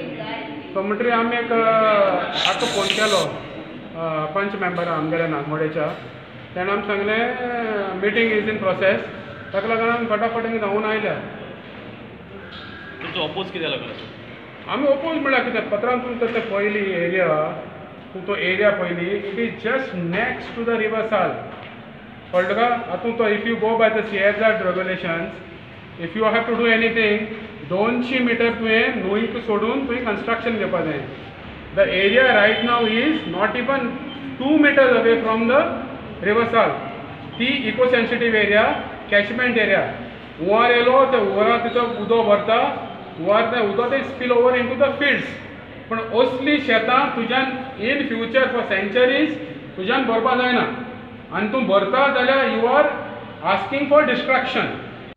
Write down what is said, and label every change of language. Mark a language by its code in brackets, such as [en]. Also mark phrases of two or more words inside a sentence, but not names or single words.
[kok] सो म्हणटरी आमी एक आतां फोन केलो पंच मेंबर आमगेल्या नागमोडेच्या. तेणें आमी सांगलें [en] meeting is in process. [kok] ताका लागून आमी फटाफट धांवून आयल्या. तुमचो अपोज कित्याक लागलो? आमी अपोज म्हळ्यार कितें पत्रान तुमचो ते पयली एरिया तो एरिया पयली [en] it is just next to the river Sal. [kok] कळ्ळें तुका. हातूंत तो [en] if you go by the CSR regulations if you have to do anything [kok] 200 मिटर तुवें न्हंयक सोडून तुवें कन्स्ट्रक्शन घेवपाक जाय. [en] the area right now is not even 2 meters away from the river Sal. ती eco sensitive area catchment area. [kok] हुंवार येयलो ते हुंवारा तिथं उदक भरता. हुंवार तें उदक ते [en] spill over into the fields. [kok] पण असली शेतां तुज्यान [en] in future for centuries [kok] तुज्यान भरपा जायना. आनी तूं भरता जाल्यार [en] you are asking for destruction.